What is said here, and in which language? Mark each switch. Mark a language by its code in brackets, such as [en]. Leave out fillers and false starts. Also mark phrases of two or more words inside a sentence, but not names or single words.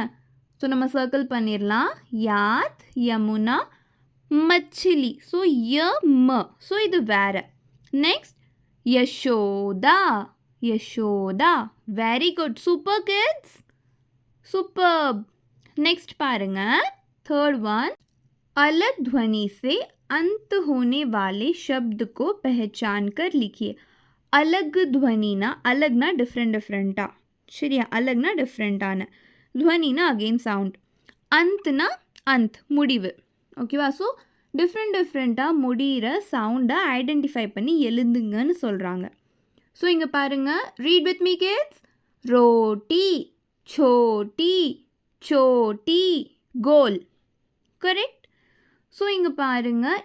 [ta] ஸோ நம்ம சர்க்கிள் பண்ணிடலாம். [hi] याद, यमुना, मछली. [ta] ஸோ ய ம. ஸோ இது வேறு. நெக்ஸ்ட் யசோதா. [en] யசோதா. very good. super kids. சூப்பர். [hi] नेक्स्ट पारेंगे. [en] third one. [hi] अलग ध्वनि से अंत होने वाले शब्द को पहचान कर लिखिए. अलग ध्वनि ना, अलग ना [en] different different. [hi] சரியா? अलग ना डिफरेंट आना. ध्वनि ना [en] again sound. [hi] अंत ना अंत [ta] முடிவு. ஓகேவா? ஸோ [en] different different [ta] முடிகிற [en] sound identify [ta] பண்ணி எழுதுங்கன்னு சொல்கிறாங்க. ஸோ இங்கே பாருங்கள். [en] read with me kids. [hi] रोटी, छोटी, छोटी, गोल. [ta] கரெக்ட். ஸோ இங்கே பாருங்கள்.